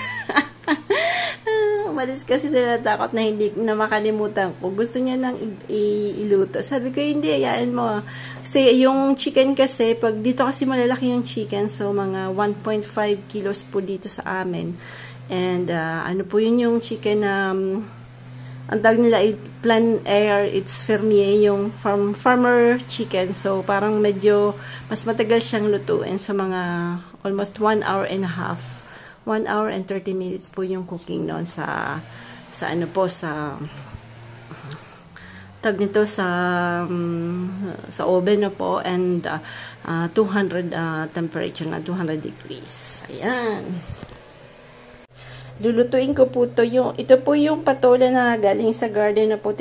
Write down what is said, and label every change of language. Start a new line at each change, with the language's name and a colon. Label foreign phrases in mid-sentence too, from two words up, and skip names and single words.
Filipino: Umalis kasi sila, takot na hindi na makalimutan ko. Gusto niya nang iluto. Sabi ko, hindi, hayaan mo. Kasi yung chicken kasi, pag dito kasi malalaki yung chicken, so mga 1.5 kilos po dito sa amin. And po yun yung chicken na, ang tawag nila,
French: plein air, it's fermier,
Filipino: yung
English: farmer chicken.
Filipino: So parang medyo, mas matagal siyang lutuin.
English: So mga almost 1 hour and a half. 1 hour and 30 minutes
Filipino: po yung cooking noon sa tag nito sa oven na po,
English: and 200 temperature
Filipino: na 200 degrees. Ayan. Lulutuin ko po ito po yung patola na galing sa garden na po.